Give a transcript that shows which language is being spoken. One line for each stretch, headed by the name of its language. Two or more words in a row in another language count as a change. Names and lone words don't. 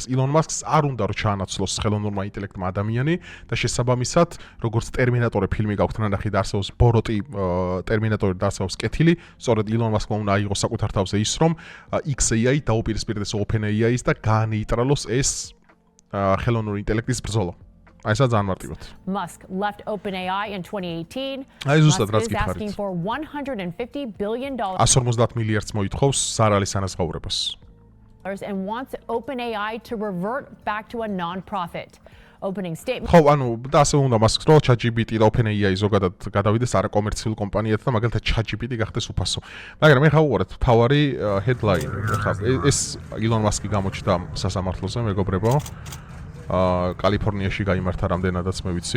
Georgian: ილონ მასკს არ უნდა რომ ჩაანაცვლოს ხელოვნურმა ინტელექტმა ადამიანი და შესაბამისად, როგორც ტერმინატორი ფილმი გაქვთ ნანახი და არსებობს ბოროტი ტერმინატორი და არსებობს კეთილი, სწორედ ილონ მასკმა უნდა აიღოს საკუთარ თავზე ის, რომ XAI დაუპირისპირდეს OpenAI-ს და გაანეიტრალოს ეს ხელოვნური ინტელექტის ბრძოლა.
English: Musk left OpenAI in 2018. Musk is asking for $150 billion
Georgian: 150 მილიარდს მოითხოვს ზარალის ანაზღაურებას.
English: And wants OpenAI to revert back to a non-profit. Opening statement.
Georgian: ხო, და ასე უნდა მასკს რომ ChatGPT და OpenAI ზოგადად გადავიდეს არაკომერციულ კომპანიად და მაგალითად ChatGPT გახდეს უფასო. მაგრამ ეხლა უყურეთ თავარი headline. ეს ილონ მასკი გამოჩნდა სასამართლოზე, მეგობრებო. კალიფორნიაში გაიმართა რამდენადაც მე ვიცი.